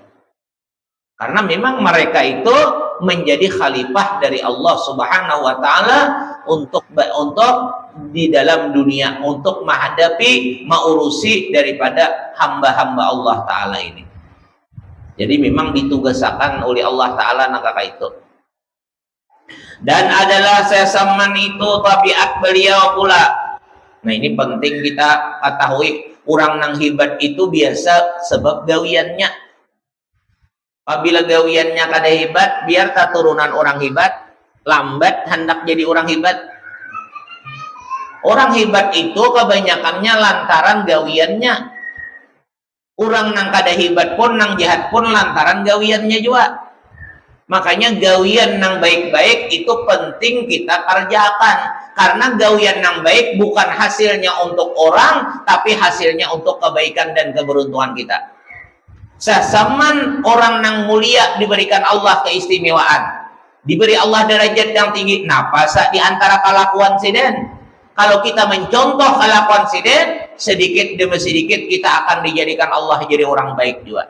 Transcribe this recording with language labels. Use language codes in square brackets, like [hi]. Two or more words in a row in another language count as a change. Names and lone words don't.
[id] Karena memang mereka itu menjadi khalifah dari Allah [ar] سبحانه وتعالى [id] untuk di dalam dunia, untuk menghadapi, mengurusi daripada hamba-hamba Allah Ta'ala ini. Jadi memang ditugaskan oleh Allah Ta'ala nakaka itu. Dan adalah Syekh Salman itu tabiat beliau pula. [bjn] Nah ini penting kita ketahui, orang yang hebat itu biasa sebab gawiannya. Apabila gawiannya kada hebat, biar tak turunan orang hebat, lambat hendak jadi orang hebat. Orang hebat itu kebanyakannya lantaran gawiannya. Orang nang kada hebat pun, nang jahat pun lantaran gawiannya juga. Makanya gawian nang baik-baik itu penting kita kerjakan. Karena gawian nang baik bukan hasilnya untuk orang, tapi hasilnya untuk kebaikan dan keberuntungan kita. [id] Syekh Salman orang nang mulia, diberikan Allah keistimewaan, diberi Allah derajat yang tinggi. [bjn] Napa di antara kelakuan Sidin? Kalau kita mencontoh kelakuan Sidin, sedikit demi sedikit kita akan dijadikan Allah jadi orang baik juga.